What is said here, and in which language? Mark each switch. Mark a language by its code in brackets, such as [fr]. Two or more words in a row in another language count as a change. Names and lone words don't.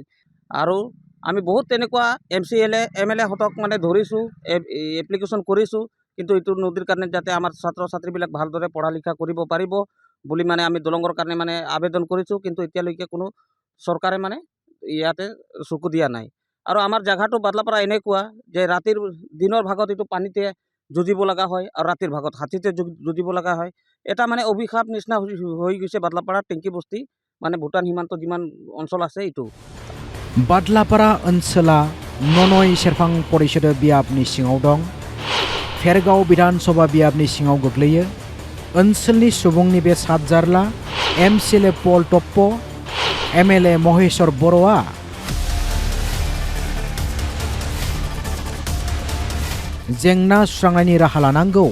[as] আৰু আমি বহুত তেনেকুৱা MLA হতক মানে ধৰিছোঁ, এপ্লিকেশ্যন কৰিছোঁ, কিন্তু এইটো নদীৰ কাৰণে যাতে আমাৰ ছাত্ৰ ছাত্ৰীবিলাক ভালদৰে পঢ়া লিখা কৰিব পাৰিব বুলি মানে আমি দলঙৰ কাৰণে মানে আবেদন কৰিছোঁ, কিন্তু এতিয়ালৈকে কোনো চৰকাৰে মানে ইয়াতে চকু দিয়া নাই। আৰু আমাৰ জেগাটো বাদলাপাৰা এনেকুৱা যে দিনৰ ভাগত এইটো পানীতে যুঁজিব লগা হয় আৰু ৰাতিৰ ভাগত হাতীতে যুঁজিব লগা হয়। এটা মানে অভিশাপ নিচিনা হৈ গৈছে বাদলাপাৰা টেংকি বস্তি, মানে ভূটান সীমান্ত যিমান অঞ্চল আছে এইটো। [brx] बादलापारा ओनसोला ननय सेरफां परिषद बियाबनि सिङाव दं। फेरगाव विधानसभा बियाबनि सिङाव गोग्लैयो। ओनसोलनि सुबुंनि बे सातजारला MCLA पल टप्प, MLA महेश्वर बर'आ जेंना सुस्रांनायनि राहा लानांगौ।